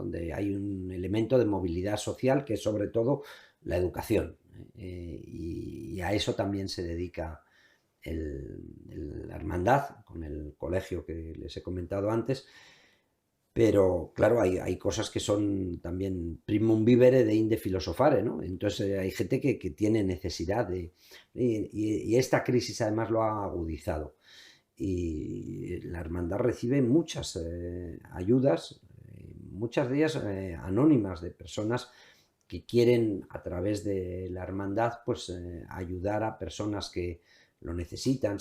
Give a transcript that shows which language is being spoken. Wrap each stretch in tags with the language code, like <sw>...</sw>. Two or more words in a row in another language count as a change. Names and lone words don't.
<es>Donde hay un elemento de movilidad social que es sobre todo la educación. Y a eso también se dedica la hermandad, con el colegio que les he comentado antes. Pero claro, hay cosas que son también</es> <la>primum vivere de inde filosofare,</la> <es>¿no? Entonces hay gente que tiene necesidad y esta crisis además lo ha agudizado. Y la hermandad recibe muchas ayudas, muchas de ellas anónimas, de personas que quieren a través de la hermandad pues ayudar a personas que lo necesitan.</es>